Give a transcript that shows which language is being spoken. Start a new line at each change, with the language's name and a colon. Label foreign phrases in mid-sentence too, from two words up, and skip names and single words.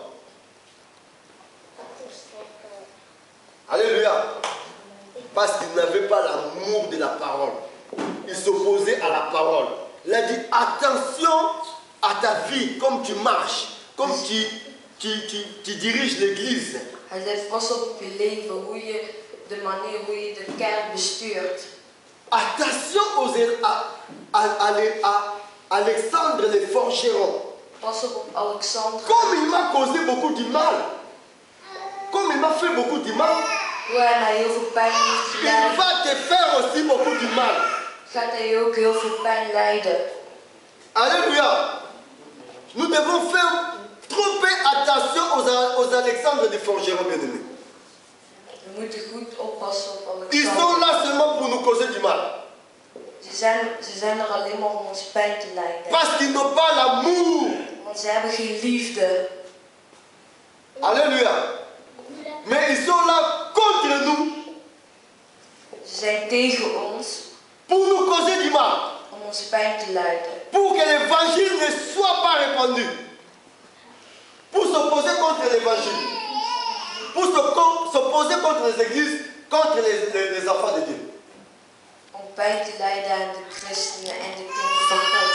French: Alléluia. Parce qu'il n'avait pas l'amour de la parole. Il s'opposait à la parole. Il a dit attention à ta vie, comme tu marches, comme tu diriges l'église.
Dutch: Hij zei pas op je leven, hoe je, de manier hoe je de kerk bestuurt.
French: Attention à Alexandre le forgeron.
Dutch: Pas op Alexander.
French: Comme il m'a causé beaucoup de mal, comme il m'a fait beaucoup de mal,
Dutch: Hoe hij mij heel veel pijn heeft
French: il
Dutch: gedaan,
French: va te faire aussi beaucoup de mal.
Dutch: gaat hij je ook heel veel pijn lijden.
French: Alléluia. Nous devons faire trop attention aux Alexandres de forgeron, bien-aimés.
Dutch: We moeten goed oppassen op
French: Ils sont
Dutch: Alexander.
French: là seulement pour nous causer du mal.
Dutch: Ze zijn er alleen maar om ons pijn te lijden.
French: Parce qu'ils n'ont pas l'amour.
Dutch: Want ze hebben geen liefde.
French: Alléluia. Mais ils sont là contre nous
Dutch: Ze zijn tegen ons
French: pour nous causer du mal.
Dutch: om ons pijn te lijden.
French: Pour que l'évangile ne soit pas répandu. Pour s'opposer contre l'évangile. Pour s'opposer contre les églises, contre les enfants de Dieu.
Dutch: Om pijn te lijden aan de christenen en de kinderen van God.